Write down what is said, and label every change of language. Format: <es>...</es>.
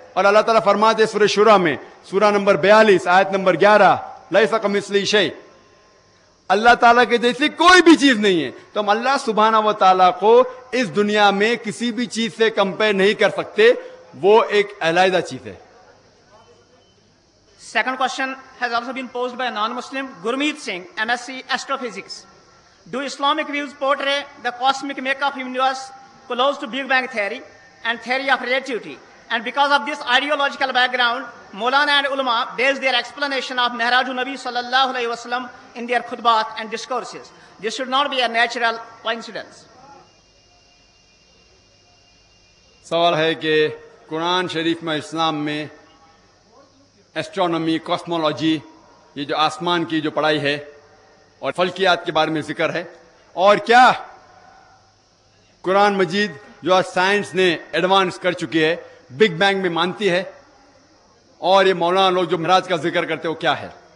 <hi>और अल्लाह ताला फरमाते सूरह शुरा में, सूरा नंबर 42 आयत नंबर 11,</hi> <ar>लैसा कमिस्लिही शै,</ar> <hi>अल्लाह ताला के जैसी कोई भी चीज नहीं है। तो हम अल्लाह सुब्हानहू व तआला को इस दुनिया में किसी भी चीज से कंपेयर नहीं कर सकते, वो एक अलहदा चीज है।</hi> <en>Second question has also been posed by a non-Muslim, Gurmeet Singh, MSc Astrophysics. Do Islamic views portray the cosmic makeup of universe close to Big Bang theory and theory of relativity? And because of this ideological background, Maulana and ulama base their explanation of Mi'rajun Nabi sallallahu alaihi wasallam in their khutbat and discourses. This should not be a natural coincidence.</en> <hi>सवाल है कि कुरान शरीफ में इस्लाम में astronomy, cosmology, ये जो आसमान की जो पढ़ाई है और फल्कियात के बारे में जिक्र है, और क्या कुरान मजीद जो आज साइंस ने एडवांस कर चुकी है बिग बैंग में मानती है, और ये मौलाना लोग जो मिराज का जिक्र करते हैं वो क्या है।</hi>